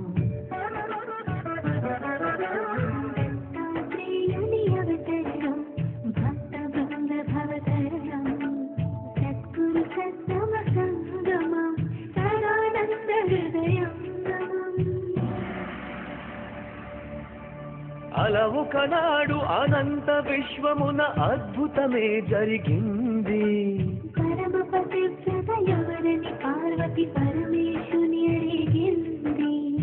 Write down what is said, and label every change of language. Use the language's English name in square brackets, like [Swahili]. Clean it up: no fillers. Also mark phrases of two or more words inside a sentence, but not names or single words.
[Sanskrit] दत्तात्रेयुनि अवतरणं भक्तवृन्द भवतरणं सद्गुरु सत्तम संगमं सदानन्द हृदयङ्गमम्। [Telugu] అలవు కనాడు అనంత విశ్వమున అద్భుతమే జరిగింది. పరమపతి ఎవరని పార్వతి పరమేశుని అడిగింది.